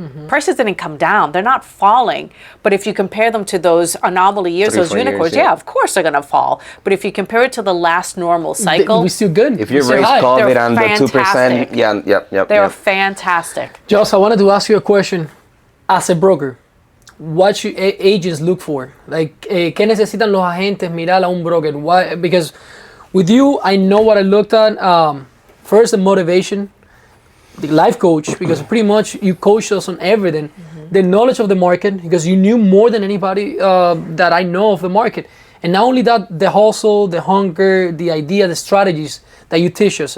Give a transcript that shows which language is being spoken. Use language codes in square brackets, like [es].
[en] Prices didn't come down. They're not falling. But if you compare them to those anomaly years, those unicorns, yeah, of course they're going to fall. But if you compare it to the last normal cycle, we're still good. If you raise COVID under 2%, they're fantastic. Joss, I wanted to ask you a question. As a broker, what should agents look for? Like, [es] ¿qué necesitan los agentes mirar a un broker? [en] Why? Because with you, I know what I looked at. First, the motivation, the life coach, because pretty much you coached us on everything. The knowledge of the market, because you knew more than anybody that I know of the market. And not only that, the hustle, the hunger, the idea, the strategies that you teach us.